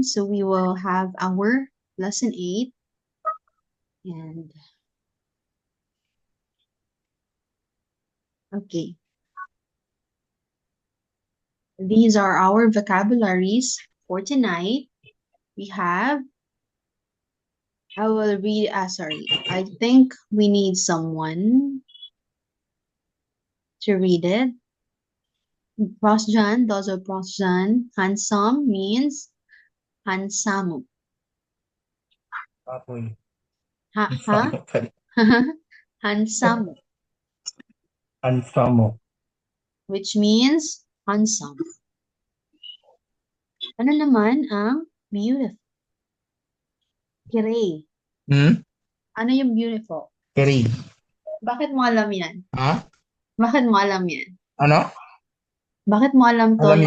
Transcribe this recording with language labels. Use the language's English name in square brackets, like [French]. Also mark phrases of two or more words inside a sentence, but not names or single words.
[English] So we will have our lesson 8. And okay, these are our vocabularies for tonight. We have, I will read, sorry, I think we need someone to read it. Prosjan, those are prosjan. Handsome means handsamo. [Filipino] Apoy. Ha? Handsamo, Ansamo. [English] which means handsome. [Filipino] Ano naman ang beautiful? Gray. Ano yung beautiful? Keri. Bakit mo alam yan? Ha? Bakit mo alam yan? Ano? Bakit mo alam to Alam